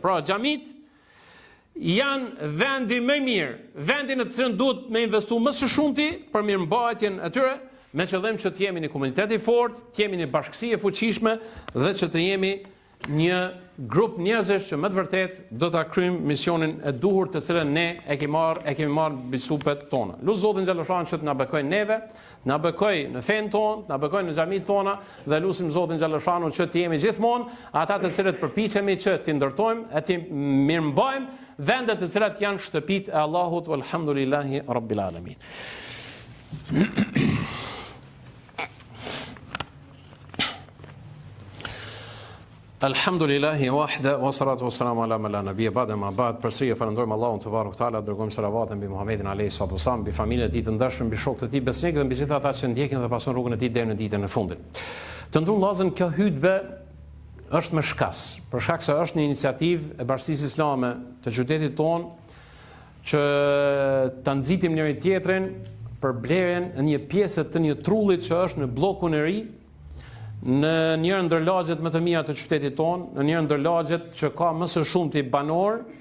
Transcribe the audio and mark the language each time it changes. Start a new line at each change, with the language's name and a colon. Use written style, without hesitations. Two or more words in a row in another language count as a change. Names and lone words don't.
Albanian: Pra xhamit janë vendi më mirë, vendi në të cilin duhet me investu më së shumti për mirëmbajtjen e tyre, me qëllim që të jemi një komunitet i fortë, të jemi një bashkësi e fuqishme dhe që të jemi një grup njerëzish që më të vërtet do ta kryjmë misionin e duhur të cilën ne e kemi marrë mbi supet tona. Lut Zotin xhallashan që të na bekoj neve, na bekoj në fen tonë, na bekoj në xhamit tona dhe lutim Zotin xhallashan që të jemi gjithmonë ata të cilët përpiqemi që t'i ndërtojmë e t'i mirëmbajmë vendet të cilat janë shtëpitë e Allahut
Arabic: والحمد لله رب العالمين. الحمد لله وحده والصلاة والسلام على من لا نبي بعده أما بعد.
Albanian: Përsëri falënderojmë Allahun
Arabic: تبارك وتعالى,
Albanian: dërgojmë salavatën mbi Muhamedit
Arabic: عليه الصلاة والسلام,
Albanian: mbi familjen e tij të ndershëm, mbi shokët e tij besnik dhe mbi gjithë ata që ndjekin dhe pason rrugën e tij deri në ditën e fundit. Të ndunë vllazën, kjo hutbë është me shkas, për shkak se është një iniciativë e Bashkisë Islame të qytetit tonë që ta nxitim njëri tjetrin për blerjen e një pjesë të një trullit që është në bllokun e ri, në njërë ndër lagjet më të mira të qytetit tonë, në njërë ndër lagjet që ka më së shumti banor,